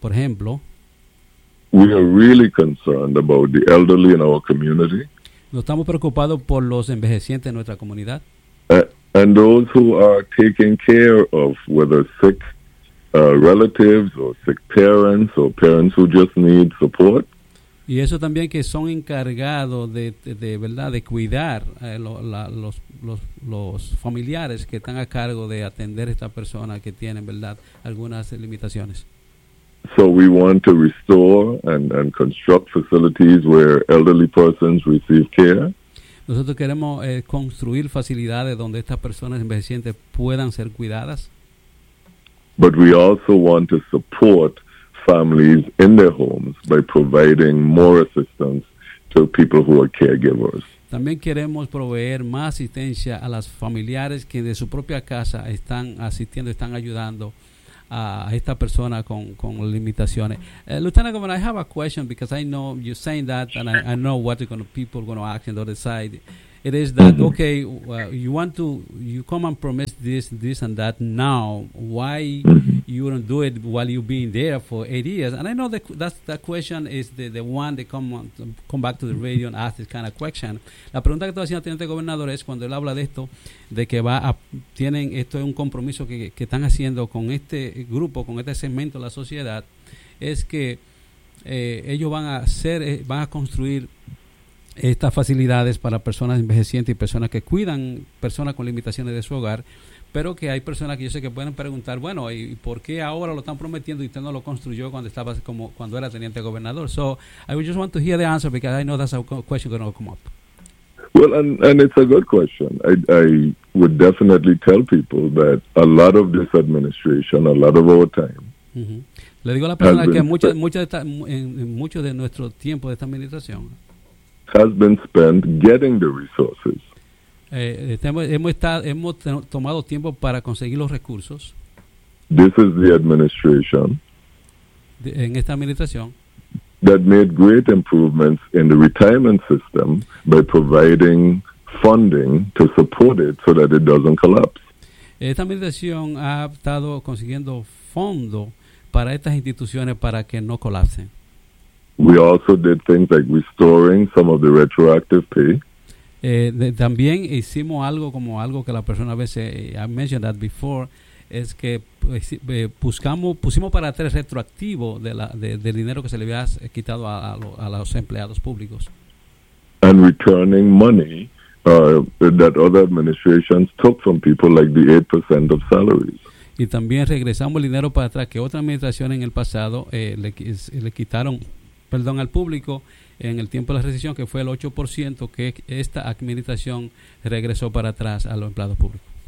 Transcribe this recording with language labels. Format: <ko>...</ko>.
<es>Por ejemplo,</es> <en>we are really concerned about the elderly in our community.</en> <es>Nos estamos preocupados por los envejecientes en nuestra comunidad.</es> <en>And those who are taking care of whether sick relatives or sick parents or parents who just need support.</en> <es>Y eso también que son encargados de verdad de cuidar los familiares que están a cargo de atender a esta persona que tienen, verdad, algunas limitaciones.</es> <en>So we want to restore and construct facilities where elderly persons receive care.</en> <es>Nosotros queremos construir facilidades donde estas personas envejecientes puedan ser cuidadas.</es> <en>But we also want to support families in their homes by providing more assistance to people who are caregivers.</en> <es>También queremos proveer más asistencia a las familiares que de su propia casa están asistiendo, están ayudando a esta persona con limitaciones.</es> <en>Lieutenant Governor, I have a question because I know you're saying that, and sure. I know what people are going to ask and decide. It is that, mm-hmm. okay, you come and promise this and that now. Why mm-hmm. you don't do it while you've been there for 8 years? And I know that question is the one they come back to the radio and ask this kind of question.</en> <es>La pregunta que estoy haciendo, Teniente Gobernador, es cuando él habla de esto, de que tienen, esto es un compromiso que están haciendo con este grupo, con este segmento de la sociedad, es que ellos van a construir estas facilidades para personas envejecientes y personas que cuidan personas con limitaciones de su hogar, pero que hay personas que yo sé que pueden preguntar, bueno, ¿y por qué ahora lo están prometiendo y usted no lo construyó cuando era teniente gobernador?</es> <en>So, I just want to hear the answer because I know that's a question going to come up. Well, and it's a good question. I would definitely tell people that a lot of this administration, a lot of our time,</en> <es>le digo a la persona que mucho de nuestro tiempo de esta administración</es> <en>has been spent getting the resources.</en> <es>Hemos tomado tiempo para conseguir los recursos.</es> <en>This is the administration.</en> <es>En esta administración.</es> <en>That made great improvements in the retirement system by providing funding to support it so that it doesn't collapse.</en> <es>Esta administración ha estado consiguiendo fondos para estas instituciones para que no colapsen.</es> <en>We also did things like restoring some of the retroactive pay.</en> <es>También hicimos algo que la persona a veces,</es> <en>I mentioned that before,</en> <es>es que pusimos para atrás retroactivo del dinero que se le había quitado a los empleados públicos.</es> <en>And returning money that other administrations took from people like the 8% of salaries.</en> <es>Y también regresamos el dinero para atrás que otra administración en el pasado le quitaron al público en el tiempo de la recesión, que fue el 8% que esta administración regresó para atrás a los empleados públicos.</es>